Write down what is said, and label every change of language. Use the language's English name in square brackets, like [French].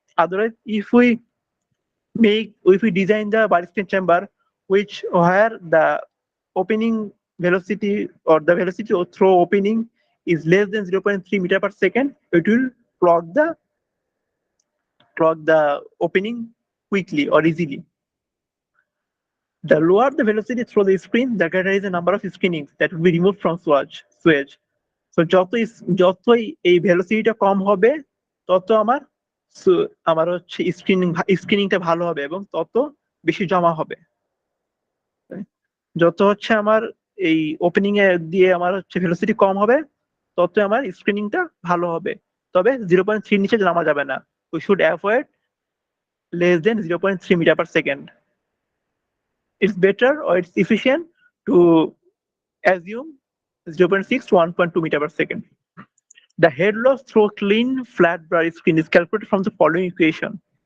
[English] Otherwise, if we design the Baristine chamber where the opening velocity or the velocity through opening is less than 0.3 meter per second, it will clog the opening quickly or easily. The lower the velocity through the screen, the greater is the number of screenings that will be removed from sewage. [Bangla] So যতই এই ভেলোসিটিটা কম হবে, তত আমার হচ্ছে স্ক্রিনিংটা ভালো হবে এবং তত বেশি জমা হবে। যত হচ্ছে আমার এই ওপেনিং এ দিয়ে আমার হচ্ছে ভেলোসিটি কম হবে, তত আমার স্ক্রিনিংটা ভালো হবে। তবে 0.3 নিচে নামা যাবে না। [English] We should avoid less than 0.3 meter per second. It's better or it's efficient to assume 0.6 to 1.2 meter per second. The head loss through clean flat bar screen is calculated from the following equation.